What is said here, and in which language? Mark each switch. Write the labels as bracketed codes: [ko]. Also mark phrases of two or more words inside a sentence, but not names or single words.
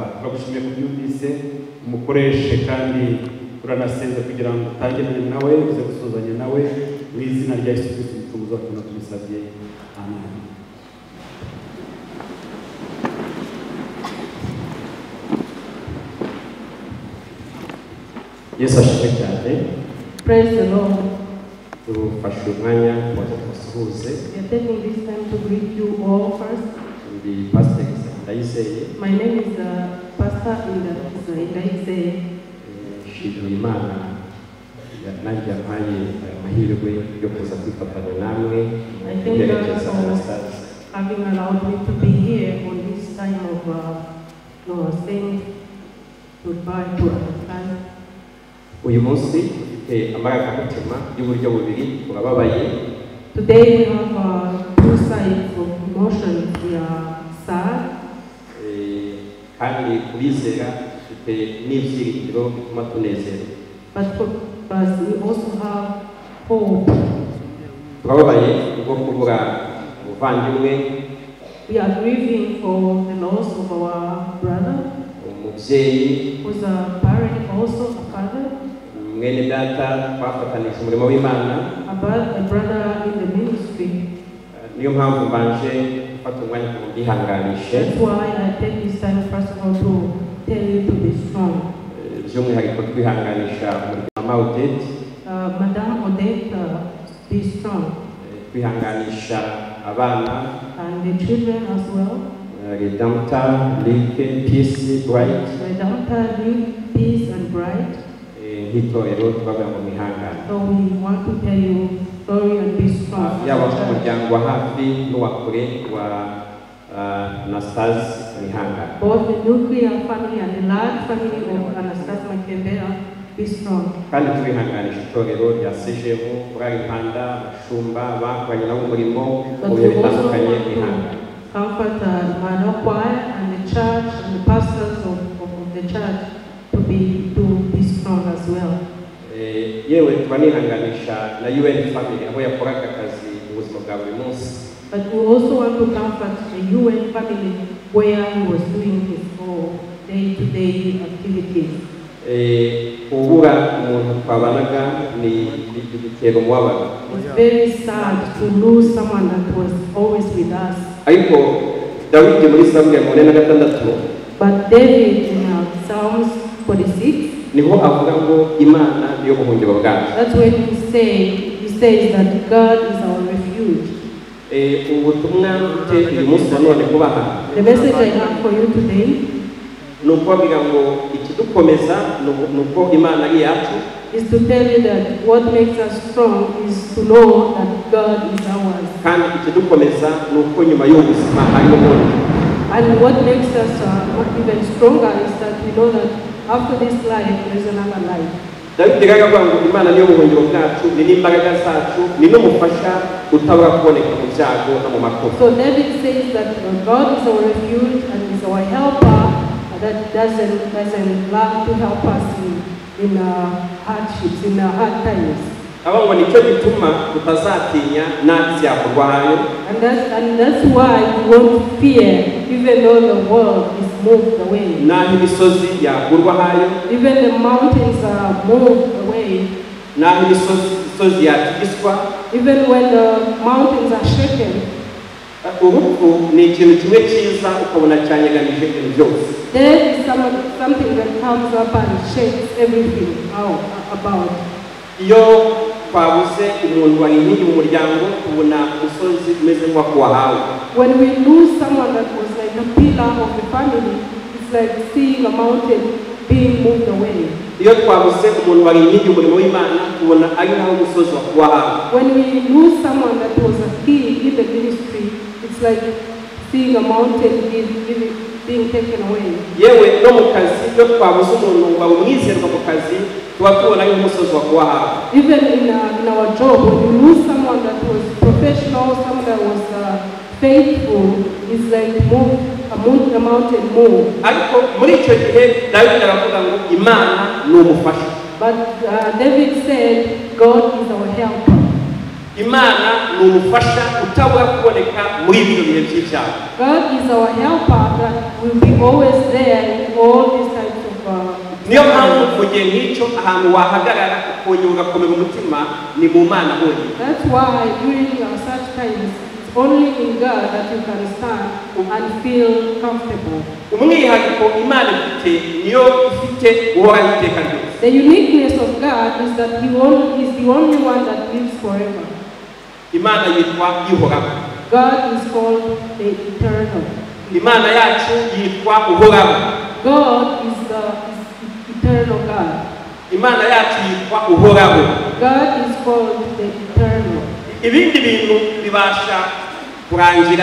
[rw] Turagushimiye ku byumvise, umukoreshe, kandi turanasenza kugira ngo utangirane nawe, uze gusuzanya nawe, mu izina rya Yesu Kristo umucunguzi wacu tubisabye, amen. Yesu ashimwe cyane. [en] Praise the Lord. [rw] Dufashe umwanya wa kubasuhuze. [en] We are taking this time to greet you all first. [rw] Ndi Pastor Evangélisez. [en] My name is Pastor Evangélisez. [rw] Shimira Imana nanjye yampaye amahirwe yo kuza kwifatanya namwe mu byerekeza ANASTASE. [en] Having allowed me to be here on this time of saying goodbye to ANASTASE. [rw] Uyu munsi ufite amarangamutima y'uburyo bubiri, turababaye. [en] Today we have two sides of emotions. We are sad. [rw] Kandi kubizera dufite n'ibyiringiro bituma tunezerwa. [en] But we also have hope. [rw] Turababaye ubwo kubura umuvandimwe [en] We are grieving for the loss of our brother, [rw] umubyeyi, [en] who's a parent also, a father, [rw] mwene data twafatanije umurimo w'Imana, [en] a brother in the ministry. [rw] niyo mpamvu mbanje gufata umwanya kumwihanganishe. [en] That's why I take this time first of all to tell you to be strong. [rw] by'umwihariko twihanganisha mama Odette, [en] Madame Odette, be strong. [rw] twihanganisha abana, [en] And the children as well. Redemptor, Lake, Peace, Bright, Redemptor, peace and bright. [rw] nk'itorero twavuga ngo mwihangane. [en] So we want to tell you sorry and be strong. [rw] yaba ku muryango wa hafi n'uwa kure wa ANASTASE mwihangane. [en] Both the nuclear family and the large family of ANASTASE, be strong. [rw] kandi twihanganisha itorero rya sejevu bwari impanda abashumba bakoranye nabo umurimo mu bihe bitandukanye mwihangane. [en] Comfort the choir and the church and the pastors of the church to be strong as well. [rw] yewe twanihanganisha na UN family aho yakoraga akazi mu buzima bwa buri munsi. [en] But we also want to comfort the UN family where he was doing his whole day-to-day activities. [rw] kubura umuntu twabanaga ni bitera umubabaro. [en] It's very sad to lose someone that was always with us. [rw] ariko Dawidi muri Samuel 46 [en] But David in Psalms 46, [rw] niho avuga ngo Imana niyo buhungiro bwacu. [en] that's when he says that God is our refuge. [rw] ubutumwa bute uyu munsi wa none kubaha [en] The message I have for you today [rw] ni ukubabwira ngo ikidukomeza ni uko Imana ari yacu, [en] is to tell you that what makes us strong is to know that God is ours. [rw] kandi ikidukomeza ni uko nyuma y'ubuzima hari ubundi. [en] And what makes us even stronger is that we know that after this life there is another life. [rw] Dawidi rero avuga ngo Imana niyo buhungiro bwacu, ni n'imbaraga zacu, ni n'umufasha utabura kuboneka mu byago no mu makuba. [en] So David says that God is our refuge and is our helper that doesn't love to help us in hardships, in hard times. [rw] aba ngo nicyo gituma tutazatinya n'isi yakurwayo. [en] And that's why we won't fear, even though the world is moved away. [rw] n'aho imisozi yakurwayo, [en] Even the mountains are moved away. [rw] n'aho imisozi yatigiswa. [en] Even when the mountains are shaken. [rw] urupfu ni ikintu kimwe cyiza ukabona cyanyeganije ibintu byose. [en] There is something that comes up and shakes everything out about. [rw] iyo twabuze umuntu wari inkingi mu muryango tubona umusozi umeze nk'uwakuwahawe. [en] When we lose someone that was like a pillar of the family, it's like seeing a mountain being moved away. [rw] iyo twabuze umuntu wari inkingi umurimo w'Imana tubona ari naho umusozi wakuwahawe. [en] When we lose someone that was a key in the ministry, it's like seeing a mountain being taken away. [rw] yewe no mu kazi iyo twabuze umuntu wari umwizerwa mu kazi tuba tubona ari umusozi wakuwahawe. [en] Even in our job, when we lose someone that was professional, someone that was faithful, it's like a mountain move. [rw] ariko muri icyo gihe Dawidi aravuga ngo Imana ni umufasha. [en] But David said, God is our helper. [rw] Imana ni umufasha utabura kuboneka muri ibyo bihe by'ibyago. [en] God is our helper that will be always there in all these types of [rw] niyo mpamvu mu gihe nk'icyo ahantu wahagarara ukongera ugakomera umutima ni mu Mana honyine. [en] That's why during such times, it's only in God that you can stand and feel comfortable. [rw] umwihariko Imana ifite niyo ifite guhoraho iteka ryose. [en] The uniqueness of God is that He is the only one that lives forever. [rw] Imana yitwa ihoraho. [en] God is called the eternal. [rw] Imana yacu yitwa uhoraho. [en] God is the eternal God. [rw] Imana yacu yitwa uhoraho. [en] God is called the eternal. [rw] ibindi bintu bibasha kurangira.